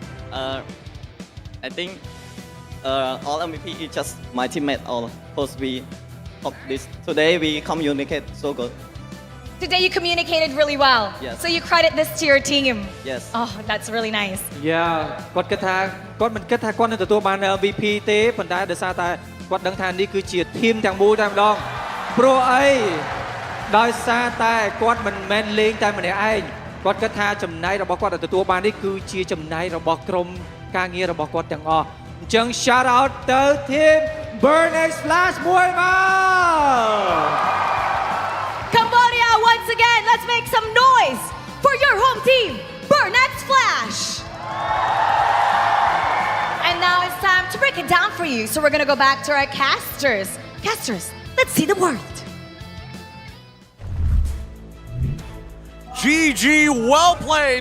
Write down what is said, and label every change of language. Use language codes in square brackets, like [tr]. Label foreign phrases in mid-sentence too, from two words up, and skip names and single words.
[en] I think all MVP is just my teammate. All post we of this today we communicate so good. Today you communicated really well. Yes. So you credit this to your team. Yes. Oh, that's really nice. [km] Yeah គាត់គិតថាគាត់មិនគិតថាគាត់នឹងទទួលបាន MVP ទេប៉ុន្តែដោយសារតែគាត់ដឹងថានេះគឺជា team ទាំងមូលតែម្ដងព្រោះអីដោយសារតែគាត់មិនមែនលេងតែម្នាក់ឯងគាត់គិតថាចំណែករបស់គាត់ដែលទទួលបាននេះគឺជាចំណែករបស់ក្រុមការងាររបស់គាត់ទាំងអស់អញ្ចឹង [en] shout out [km] ទៅ team Burn X Flash មួយមក [en] Cambodia, once again, let's make some noise for your home team, Burn X Flash. And now it's time to break it down for you. So we're going to go back to our casters. Casters, let's see the word. GG, well played.